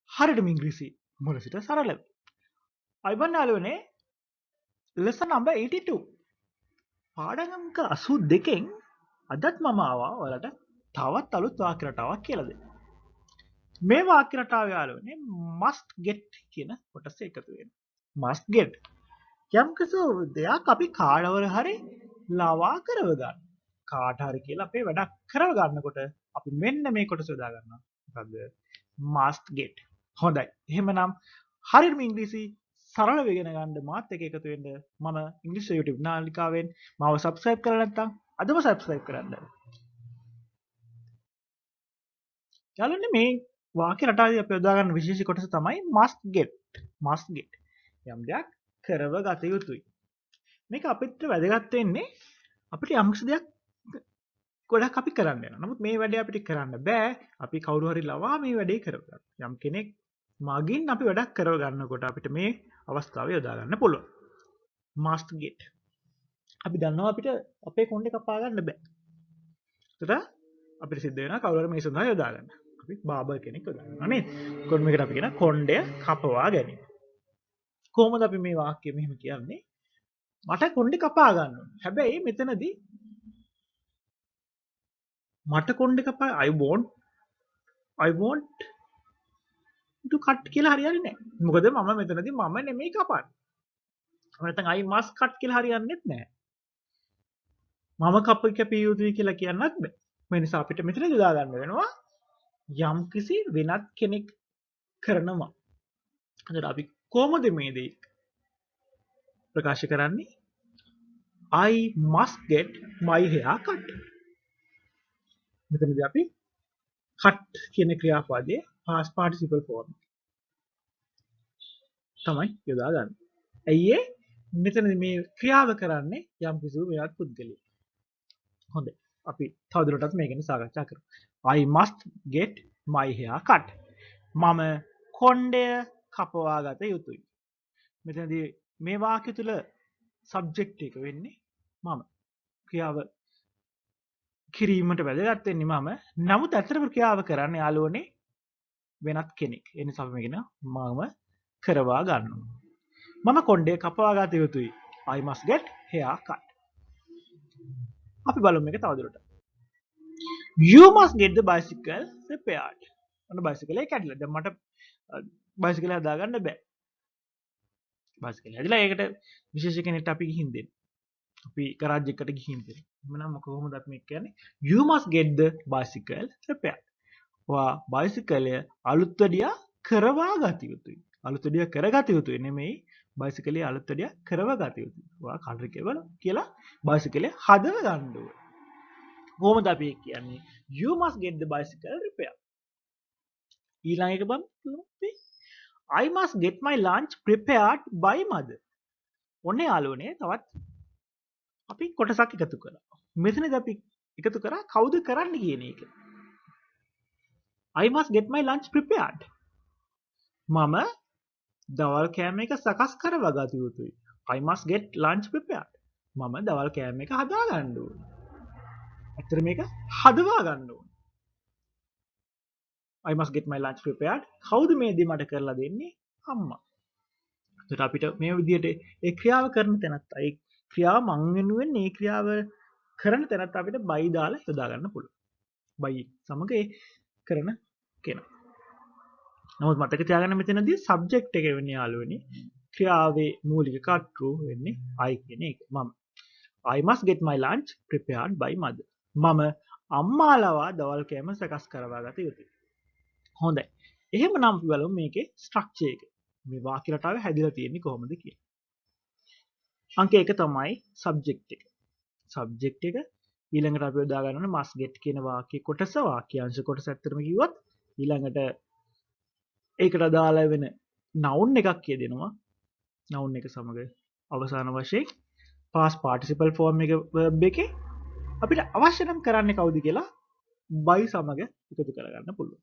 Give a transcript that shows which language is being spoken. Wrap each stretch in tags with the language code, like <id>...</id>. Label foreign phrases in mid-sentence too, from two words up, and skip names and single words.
<si>හරියටම ඉංග්‍රීසි මුල සිට සරලව. අයිබන් යාළුවනේ</si> <en>lesson number</en> <si>82. පාඩම් අංක 82කින් අදත් මම ආවා ඔයාලට තවත් අලුත් වාක්‍ය රටාවක් කියලා දෙන්න. මේ වාක්‍ය රටාව යාළුවනේ</si> <en>must get</en> <si>කියන කොටස එකතු වෙනවා.</si> <en>must get</en> <si>යම් කිසි දෙයක් අපි කාඩවල හරි ලවා කරව ගන්න. කාට හරි කියලා අපේ වැඩක් කරව ගන්නකොට අපි මෙන්න මේ කොටස යොදා ගන්නවා. මොකද්ද?</si> <en>must get.</en> <si>හොඳයි. එහෙමනම් හරියටම ඉංග්‍රීසි සරලව ඉගෙන ගන්න මාත් එක්ක එකතු වෙන්න මම ඉංග්‍රීසි YouTube නාලිකාවෙන් මාව subscribe කරලා නැත්නම් අදම subscribe කරන්න. යාළුවනේ මේ වාක්‍ය රටාවේ අපි යොදා ගන්න විශේෂ කොටස තමයි</si> <en>must get. must get.</en> <si>යම් දෙයක් කරව ගත යුතුයි. මේක අපිට වැදගත් වෙන්නේ අපිට යම්කිසි දෙයක් ගොඩක් අපි කරන්න යනවා. නමුත් මේ වැඩේ අපිට කරන්න බෑ. අපි කවුරු හරි ලවා මේ වැඩේ කරගන්න. යම් කෙනෙක් මගින් අපි වැඩක් කරව ගන්නකොට අපිට මේ අවස්ථාව යොදා ගන්න පුළුවන්.</si> <en>must get.</en> <si>අපි දන්නවා අපිට අපේ කොණ්ඩේ කපා ගන්න බෑ. ඒකට අපිට සිද්ධ වෙනවා කවුරු හරි මේ සඳහා යොදා ගන්න. අපි බාබර් කෙනෙක් යොදා ගන්නවා නේද? කොහොමද අපි කියන කොණ්ඩය කපවා ගැනීම. කොහොමද අපි මේ වාක්‍යය මෙහෙම කියන්නේ? මට කොණ්ඩේ කපා ගන්න ඕනේ. හැබැයි මෙතනදී මට කොණ්ඩේ කපා</si> <en>I want to cut</en> <si>කියලා හරියන්නේ නැහැ. මොකද මම මෙතනදී මම නෙමෙයි කපන්නේ. නැත්නම්</si> <en>I must cut</en> <si>කියලා හරියන්නේත් නැහැ. මම කැපිය යුතුයි කියලා කියන්නත් බෑ. මේ නිසා අපිට මෙතන යොදා ගන්න වෙනවා යම්කිසි වෙනත් කෙනෙක් කරනවා. එතකොට අපි කොහොමද මේ දේ ප්‍රකාශ කරන්නේ?</si> <en>I must get my hair cut.</en> <si>මෙතනදී අපි cut කියන ක්‍රියාපදයේ</si> <en>past participle form</en> <si>තමයි යොදා ගන්න. ඇයි මෙතනදී මේ ක්‍රියාව කරන්නේ යම් කිසි වෙනත් පුද්ගලයෙක්. හොඳයි. අපි තවදුරටත් මේක ගැන සාකච්ඡා කරමු.</si> <en>I must get my hair cut.</en> <si>මම කොණ්ඩය කපවා ගත යුතුයි. මෙතනදී මේ වාක්‍ය තුල subject එක වෙන්නේ මම. ක්‍රියාව කිරීමට වැදගත් වෙන්නේ මම. නමුත් ඇත්තටම ක්‍රියාව කරන්නේ යාළුවනේ වෙනත් කෙනෙක්. ඒ නිසා අපි මේක මම කරවා ගන්නවා. මම කොණ්ඩය කපවා ගත යුතුයි.</si> <en>I must get hair cut.</en> <si>අපි බලමු මේක තවදුරටත්.</si> <en>You must get the bicycle repaired.</en> <si>ඔන්න බයිසිකල් එක කැඩිලා. දැන් මට බයිසිකල් හදා ගන්න බෑ. බයිසිකල් හැදිලා ඒකට විශේෂ කෙනෙක්ට අපි ගිහින් දෙන්න. අපි ගරාජ් එකට ගිහින් දෙන්න. එහෙනම් කොහොමද අපි මේක කියන්නේ?</si> <en>You must get the bicycle repaired.</en> <si>ඔයා බයිසිකලය අලුත් වැඩියා කරවා ගත යුතුයි. අලුත් වැඩියා කරගත යුතුයි නෙමෙයි බයිසිකලේ අලුත් වැඩියා කරව ගත යුතුයි. ඔයා කලර් කෙවල කියලා බයිසිකලේ හදව ගන්න ඕනේ. කොහොමද අපි කියන්නේ?</si> <en>You must get the bicycle repaired.</en> <si>ඊළඟ එක බලමු.</si> <en>I must get my lunch prepared by mother.</en> <si>ඔන්න යාළුවනේ තවත් අපි කොටසක් එකතු කරා. මෙතනදී අපි එකතු කරා කවුද කරන්න කියන එක.</si> <en>I must get my lunch prepared.</en> <si>මම දවල් කෑම එක සකස් කරවා ගත යුතුයි.</si> <en>I must get lunch prepared.</en> <si>මම දවල් කෑම එක හදා ගන්න ඕනේ. ඇත්තට මේක හදවා ගන්න ඕනේ.</si> <en>I must get my lunch prepared.</en> <si>කවුද මේ දේ මට කරලා දෙන්නේ? අම්මා. ඒකට අපිට මේ විදිහට ඒ ක්‍රියාව කරන තැනත් ඒ ක්‍රියාව මං වෙනුවෙන් මේ ක්‍රියාව කරන තැනත් අපිට බයි දාලා යොදා ගන්න පුළුවන්. බයි සමග ඒ කරන කෙනා. නමුත් මතක තියාගන්න මෙතනදී subject එක වෙන්නේ යාළුවනේ ක්‍රියාවේ මූලික කර්තෘ වෙන්නේ I කියන එක. මම.</si> <en>I must get my lunch prepared by mother.</en> <si>මම අම්මාලවා දවල් කෑම සකස් කරවා ගත යුතුයි. හොඳයි. එහෙමනම් අපි බලමු මේකේ ස්ට්‍රක්චර් එක. මේ වාක්‍ය රටාවේ හැදිලා තියෙන්නේ කොහොමද කියලා. අංක 1 තමයි subject එක. subject එක ඊළඟට අපි යොදා ගන්න ඕනේ</si> <en>must get</en> <si>කියන වාක්‍ය කොටස වාක්‍යාංශ කොටස ඇත්තටම කිව්වොත් ඊළඟට ඒකට අදාළ වෙන noun එකක් කියදෙනවා. noun එක සමග අවසාන වශයෙන්</si> <en>past participle form</en> <si>එක verb එකේ අපිට අවශ්‍ය නම් කරන්නේ කවුද කියලා by සමග එකතු කරගන්න පුළුවන්.</si>